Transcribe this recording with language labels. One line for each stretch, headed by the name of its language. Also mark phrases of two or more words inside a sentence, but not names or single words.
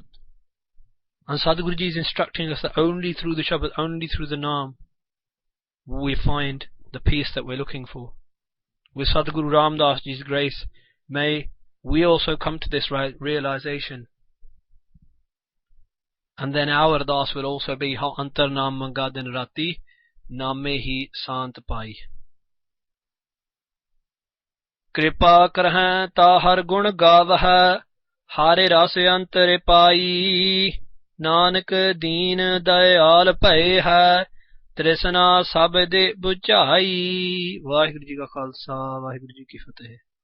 English: And Sadhguru Ji is instructing us that only through the Shabad, only through the Naam, we find the peace that we're looking for. With Sadhguru Ramdas Ji's grace, may we also come to this realization. And then our ardas will also be
Punjabi: ਹ ਅੰਤਰ ਨਾਮ ਮੰਗਾ ਦਿਨ ਰਾਤੀ, ਨਾਮੇ ਹੀ ਸਾਂਤਿ ਪਾਈ. ਕਿਰਪਾ ਕਰਹਿ ਤਾ ਹਰਿ ਗੁਣ ਗਾਵਹ, ਹਰਿ ਰਸ ਅੰਤਰਿ ਪਾਈ. ਨਾਨਕ ਦੀਨ ਦਇਆਲ ਪਾਏ ਹੈ, ਤ੍ਰਿਸਨਾ ਸਬਦੇ ਬੁਝਾਈ. ਵਾਹਿਗੁਰੂ ਜੀ ਕਾ ਖਾਲਸਾ, ਵਾਹਿਗੁਰੂ ਜੀ ਕੀ ਫ਼ਤਹਿ.